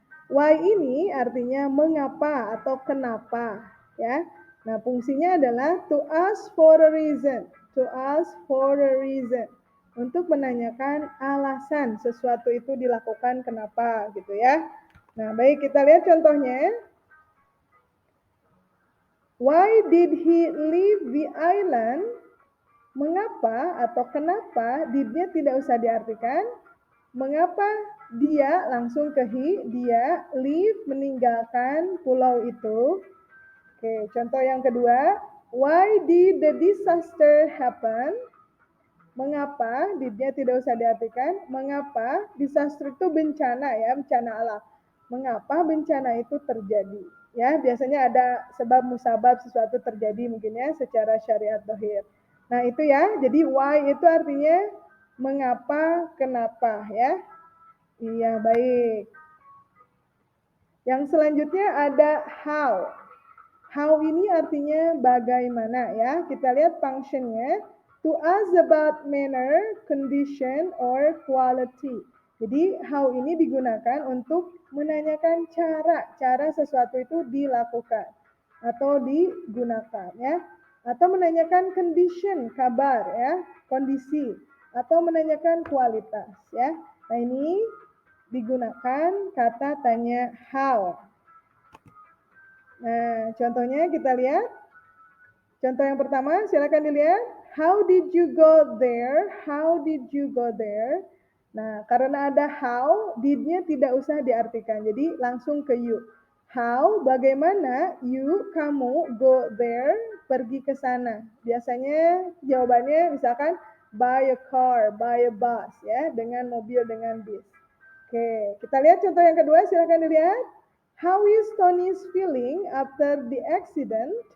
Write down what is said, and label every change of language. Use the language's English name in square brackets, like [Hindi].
[Indonesian] Why ini artinya mengapa atau kenapa ya. Nah, fungsinya adalah [English] to ask for a reason. To ask for a reason. [Indonesian] Untuk menanyakan alasan sesuatu itu dilakukan kenapa gitu ya. Nah, baik kita lihat contohnya. [English] Why did he leave the island? [Indonesian] Mengapa atau kenapa did-nya tidak usah diartikan. Mengapa dia langsung ke he, dia leave meninggalkan pulau itu. Oke, contoh yang kedua, [English] why did the disaster happen? [Indonesian] Mengapa did-nya tidak usah diartikan. Mengapa disaster itu bencana ya, bencana alam. Mengapa bencana itu terjadi? Ya, biasanya ada sebab musabab sesuatu terjadi mungkin ya secara syariat dohir. Nah, itu ya. Jadi why itu artinya mengapa, kenapa ya. Iya, baik. Yang selanjutnya ada how. How ini artinya bagaimana ya. Kita lihat functionnya. [English] To ask about manner, condition, or quality. [Indonesian] Jadi how ini digunakan untuk menanyakan cara sesuatu itu dilakukan atau digunakan ya. Atau menanyakan condition, kabar ya, kondisi. Atau menanyakan kualitas ya. Nah, ini digunakan kata tanya how. Nah, contohnya kita lihat. Contoh yang pertama, silakan dilihat. [English] How did you go there? How did you go there? [Indonesian] Nah, karena ada how, did-nya tidak usah diartikan. Jadi langsung ke you. How, bagaimana you, kamu, [English] go there, [Indonesian] pergi ke sana. Biasanya jawabannya misalkan [English] by a car, by a bus, [Indonesian] ya, dengan mobil, dengan bis. Oke, kita lihat contoh yang kedua, silakan dilihat. [English] How is Tony's feeling after the accident?